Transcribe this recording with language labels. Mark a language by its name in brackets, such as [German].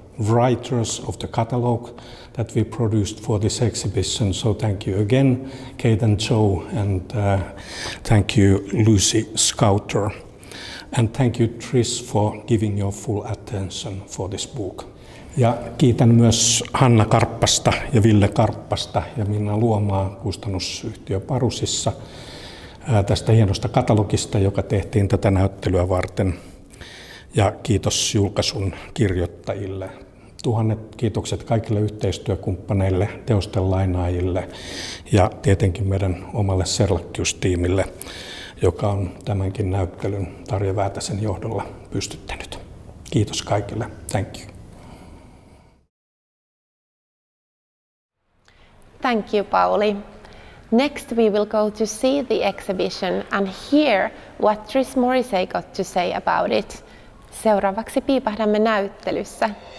[English] writers of the catalogue that we produced for this exhibition. So thank you again, Kate and Joe, and thank you, Lucy Scouter. And thank you, Trish, for giving your full attention for this book. [Finnish] Ja kiitän myös Hanna Karppasta ja Ville Karppasta ja Minna Luomaa kustannusyhtiö Parusissa tästä hienosta katalogista, joka tehtiin tätä näyttelyä varten. Ja kiitos julkaisun kirjoittajille. Tuhannet kiitokset kaikille yhteistyökumppaneille, teosten lainaajille ja tietenkin meidän omalle Serlachius-tiimille, joka on tämänkin näyttelyn Tarja Väätäsen johdolla pystyttänyt. Kiitos kaikille. [English] Thank you. Thank you, Pauli. Next we will go to see the exhibition and hear what Trish Morrissey got to say about it. [Finnish] Seuraavaksi piipahdamme näyttelyssä.